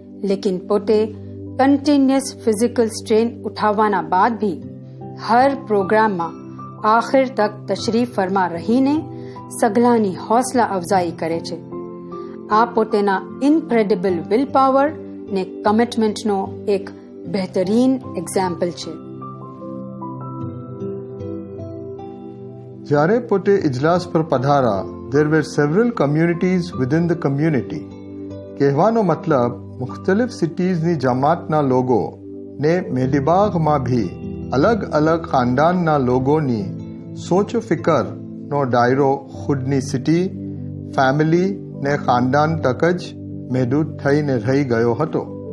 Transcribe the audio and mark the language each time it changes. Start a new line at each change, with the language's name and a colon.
Gujarati: લેકિન પોતે continuous physical strain ઉઠાવવાના બાદ ભી હર પ્રોગ્રામમાં આખિર તક તશરીફ ફરમા રહીને સઘળાની હૌસલા અફઝાઈ કરે છે. આ પોતેના ઇનક્રેડિબલ વિલ પાવર ને કમિટમેન્ટનો એક બહેતરીન એક્ઝામ્પલ છે. જ્યારે પોતે ઇજલાસ પર પધારા,
English: there were several communities within the community.
Gujarati: કહેવાનો મતલબ મુખ્તલિફ સિટીઝની જમાતના લોકો ને મેદીબાગમાં ભી અલગ અલગ ખાનદાનના લોકોની સોચ ફિકરનો દાયરો ખુદની સિટી, ફેમિલી ને ખાનદાન તક જ મહેદૂદ થઈને રહી ગયો હતો.